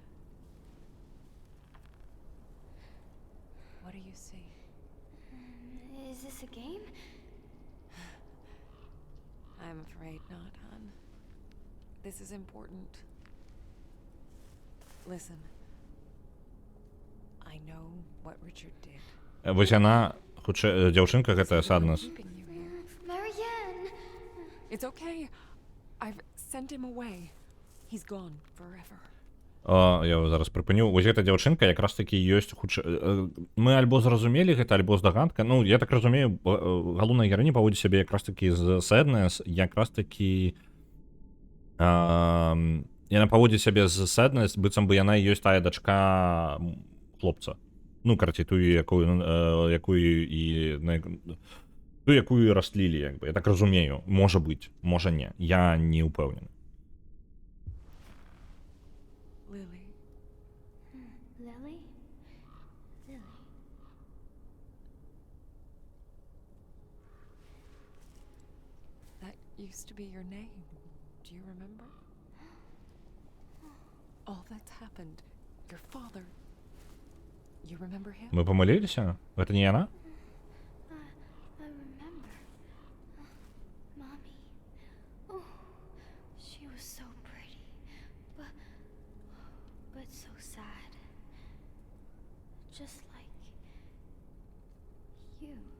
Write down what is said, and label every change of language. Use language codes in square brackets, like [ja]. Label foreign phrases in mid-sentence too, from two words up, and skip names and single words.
[en] What do you see? Is this a game? I'm afraid not, hon. This is important. Listen. I know what Richard did. [be] Вось яна, хутчэй, дзяўчынка гэтая Sadness. [en] Keeping you here. Marianne! It's okay. I've sent him away. He's gone forever. [be] Я зараз прыпыню. Вось гэта дзяўчынка якраз такі ёсць хутчэй... Мы альбо зразумелі гэта, альбо здагадка. Ну, я так разумею, галоўная гераіня паводзіць сябе якраз такі з Sadness, якраз такі... Яна паводзіць сябе з Sadness, быццам бы яна ёсць тая дачка хлопца. Ну, карацей, тую, якую і растлілі, як бы. Я так разумею. Можа быць, можа не. Я не ўпэўнены. [en] Lily. Lily? Lily. That used to be your name. Do you remember? All that's happened your father. You remember him? [ru] Мы помолились? Это не она? [en] I remember. Mommy. Oh, she was so pretty, but so sad. Just like you.